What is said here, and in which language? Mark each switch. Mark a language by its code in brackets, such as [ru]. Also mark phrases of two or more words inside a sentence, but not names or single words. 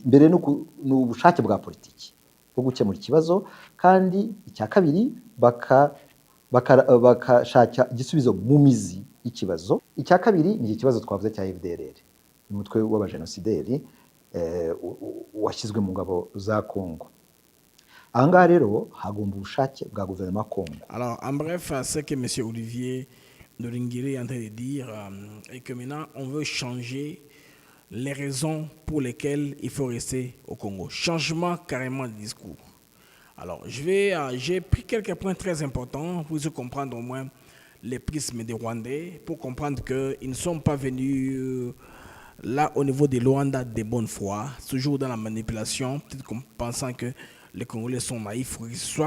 [rw] Mbere ni ubushake bwa politiki bwo gukemura ikibazo, kandi icya kabiri bakashaka igisubizo mu mizi y'ikibazo. Icya kabiri ni ikibazo twavuze cya FDLR, umutwe w'abajenosideri washyizwe mu ngabo za Kongo. Ahangaha rero hagomba ubushake bwa guverinoma ya Kongo. [fr] Alors, en bref, ce que M. Olivier Nduhungirehe est en train de dire est que maintenant, on veut changer les raisons pour lesquelles il faut rester au Congo. Changement carrément de discours. Alors, j'ai pris quelques points très importants pour se comprendre au moins les prismes des Rwandais, pour comprendre qu'ils ne sont pas venus là au niveau des Rwandais de bonne foi, toujours dans la manipulation, peut-être pensant que les Congolais sont naïfs ou qu'ils soient.